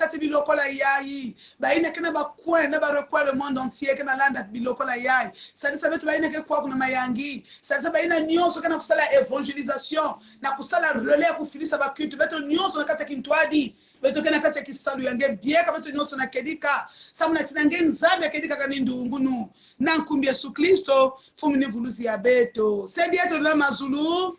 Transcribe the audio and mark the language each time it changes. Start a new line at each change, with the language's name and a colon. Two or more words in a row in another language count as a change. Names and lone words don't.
Kongo: kati bilokola yayi baina kena bakwe na barekwa
French: le monde entier
Kongo: kena landa bilokola yayi sadi beto baina ke kwa kuna Mayangi sadi baina nyonso kana kusala evangelisation na kusala relais kufilisa bakutu beto nyonso na kati kintwadi beto kena kati kisalu yange bieka beto nyonso na kedika samuna tinange Nzambi akedika kanindungu nu na nkumbi Yesu Kristo fumini vuluzi ya beto sedi yetu la mazulu